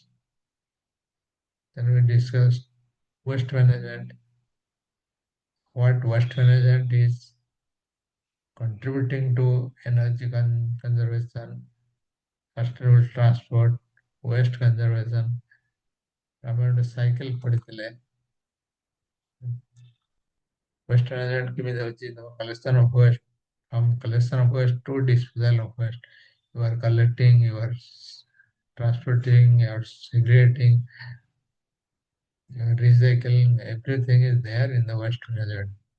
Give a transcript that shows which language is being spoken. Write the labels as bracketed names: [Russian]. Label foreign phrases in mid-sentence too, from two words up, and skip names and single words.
[English] Then we discussed waste management. What waste management is contributing to energy conservation, sustainable transport, waste conservation. [Odia] ଆମେ ଗୋଟେ ସାଇକେଲ ପଢିଥିଲେ [English] waste management [Odia] କେମିତି ହଉଛି [English] the collection of waste [Odia] from collection of waste to disposal of waste. [English] You are collecting, you are transporting, you are segregating, you are recycling, everything is there in the waste management.